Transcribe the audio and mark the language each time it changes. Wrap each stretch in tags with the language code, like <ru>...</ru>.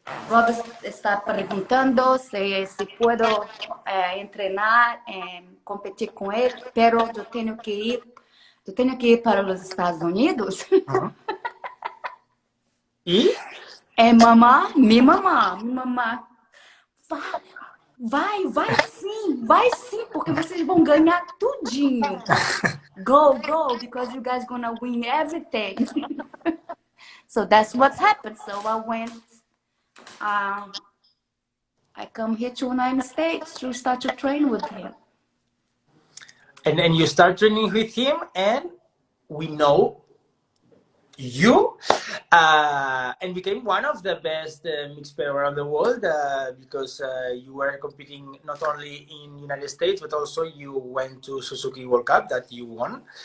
<es>Robert está preguntando si puedo entrenar y competir con él, pero yo tengo que ir para los Estados Unidos. ¿Y? Mi mamá,</es> <pt>vai sim, porque vocês vão ganhar tudinho.</pt> <en>Go, because you guys gonna win everything. So that's what's happened. So I went, I come here to United States to start to train with him. And you start training with him, and we know you and became one of the best mixed pair around the world because you were competing not only in United States, but also you went to Suzuki World Cup that you won.</en>